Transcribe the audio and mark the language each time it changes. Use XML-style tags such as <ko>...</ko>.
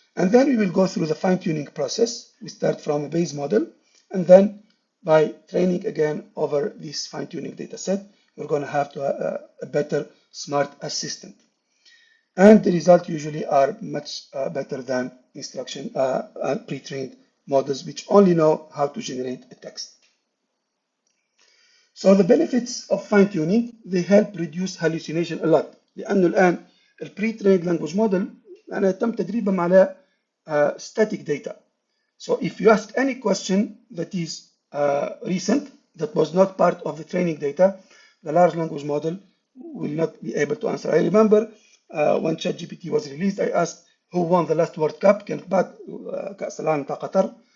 <en>And then we will go through the fine-tuning process. We start from a base model, and then by training again over this fine-tuning data set, we're going to have a better smart assistant. And the results usually are much better than instruction pre-trained models, which only know how to generate a text. So the benefits of fine-tuning, they help reduce hallucination a lot.</en> <ar>لأنه الآن</ar> <en>pre-trained language model</en> <ar>أنا تم تدريبهم على</ar> <en>static data. So if you ask any question that is recent, that was not part of the training data, the large language model will not be able to answer. I remember when ChatGPT was released, I asked who won the last World Cup.</en> <ar>كانت بعد كأس العالم بتاع قطر.</ar>